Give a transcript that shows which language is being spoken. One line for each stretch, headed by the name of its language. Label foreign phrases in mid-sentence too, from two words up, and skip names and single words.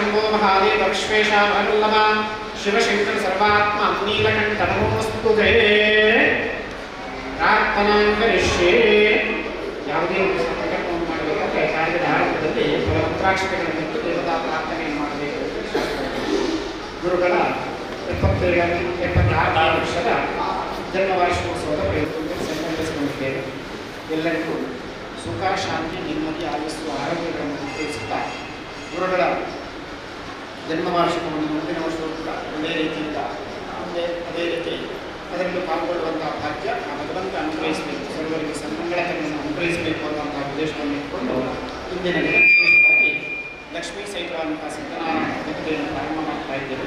Sanskrit: महादेव विश्वेशावल्लभ शिवशंकर सर्वात्मा नीलकंठ नमोस्तुते प्रार्थनां करिष्ये
Kannada: ಯಾವುದೇ ಒಂದು ಸಂಕಲ್ಪವನ್ನು ಮಾಡಬೇಕಾದ್ರೆ ಕಾರ್ಯದ ಆರಂಭದಲ್ಲಿ ಮಂತ್ರಾಕ್ಷತೆಗಳನ್ನು ಇಟ್ಟು ದೇವತಾ ಪ್ರಾರ್ಥನೆಯನ್ನು ಮಾಡಬೇಕು. ಗುರುಗಳ 76ನೇ ವರ್ಷದ ಜನ್ಮ ವಾರ್ಷಿಕೋತ್ಸವದ ಪ್ರಯುಕ್ತ ಸಂಕಲ್ಪಿಸಿಕೊಂಡಿದ್ದೇವೆ. ಎಲ್ಲರಿಗೂ ಸುಖ ಶಾಂತಿ ನೆಮ್ಮದಿ ಆಯುಸ್ಸು ಆರೋಗ್ಯಗಳನ್ನು ತಿಳಿಸುತ್ತಾ ಗುರುಗಳ ಜನ್ಮ ವಾರ್ಷಿಕವನ್ನು ಮುಂದಿನ ವರ್ಷವೂ ಕೂಡ ಒಳ್ಳೆಯ ರೀತಿಯಿಂದ ಅದೇ ರೀತಿ ಅದರಲ್ಲಿ ಪಾಲ್ಗೊಳ್ಳುವಂತಹ ಭಾಗ್ಯ ಆ ಭಗವಂತ ಅನುಗ್ರಹಿಸಬೇಕು, ಸರ್ವರಿಗೆ ಸನ್ಮಂಗಳತೆಯನ್ನು ಅನುಗ್ರಹಿಸಬೇಕು ಅನ್ನುವಂತಹ ಉದ್ದೇಶವನ್ನು ಇಟ್ಟುಕೊಂಡು ಇಂದಿನ ದಿನ ವಿಶೇಷವಾಗಿ ಲಕ್ಷ್ಮೀ ಸಹಿತವಾದಂತಹ ಸತ್ಯನಾರಾಯಣ ಪದ್ಧತಿಯನ್ನು ಪ್ರಾರಂಭ ಮಾಡ್ತಾ ಇದ್ದೇವೆ.